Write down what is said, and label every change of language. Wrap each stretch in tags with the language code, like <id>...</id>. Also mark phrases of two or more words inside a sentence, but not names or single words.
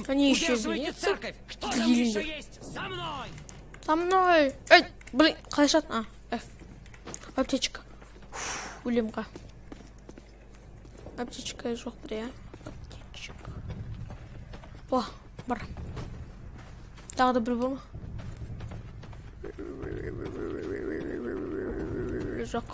<ru>Они еще удерживайте вернутся? церковь. Кто там еще есть? За мной! За мной! Эй, блин,</ru> <kk>қалай F. Аптечка. Өлемға. Аптечка жоқ бір, Аптечка. О, бар. Тағы да бір бар ма? Жоқ.</kk>